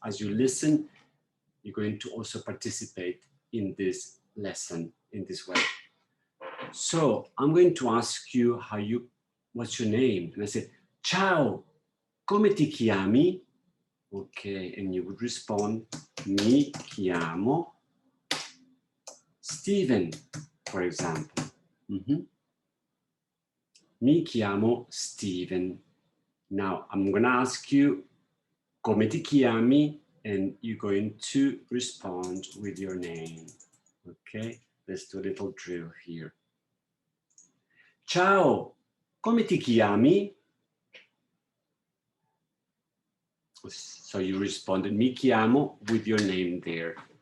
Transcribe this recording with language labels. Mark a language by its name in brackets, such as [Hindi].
[English] As you listen, you're going to also participate in this lesson in this way. So I'm going to ask you what's your name? And I said, [Italian] ciao, come ti chiami? [English] Okay, and you would respond, [Italian] mi chiamo Steven, [English] for example. [Italian] Mi chiamo Steven. [English] Now I'm gonna ask you, [Italian] come ti chiami? [English] And you're going to respond with your name. Okay, let's do a little drill here. [Italian] Ciao, come ti chiami? [English] So you responded, [Italian] mi chiamo, [English] with your name there.